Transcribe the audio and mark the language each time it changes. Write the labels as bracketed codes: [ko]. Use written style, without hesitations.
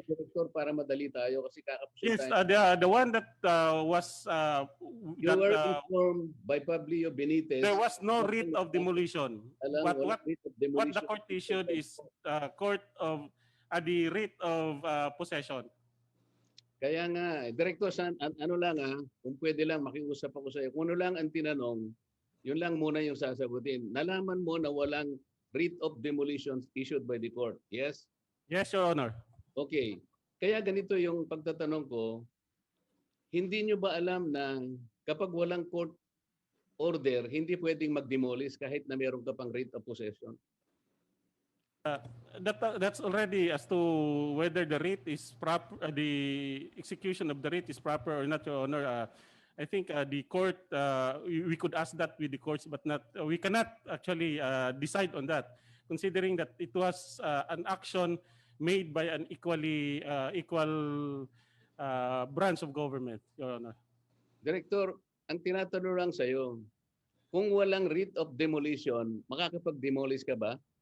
[tl] Director, para madali tayo kasi kakapos [en] Yes, [tl] tayo. [en] the one that was You were informed by Pablio Benitez. There was no writ of demolition. What the court issued is the writ of possession. [tl] Kaya nga, Director, ano lang kung pwede lang makiusap ako sa iyo. Kung ano lang ang tinanong, yun lang muna yung sasagutin. Nalaman mo na walang [en] writ of demolitions issued by the court. Yes? Yes, Your Honor. [tl] Okay. Kaya ganito yung pagtatanong ko, hindi nyo ba alam na kapag walang court order, hindi pwedeng mag-demolish kahit na meron ka pang writ of possession? [en] That's already as to whether the writ is proper, the execution of the writ is proper or not, Your Honor. I think the court, we could ask that with the courts, but not we cannot actually decide on that, considering that it was an action made by an equal branch of government, Your Honor. [tl] Director, ang tinatanong lang sa iyo, kung walang writ of demolition, makakapag-demolish ka ba?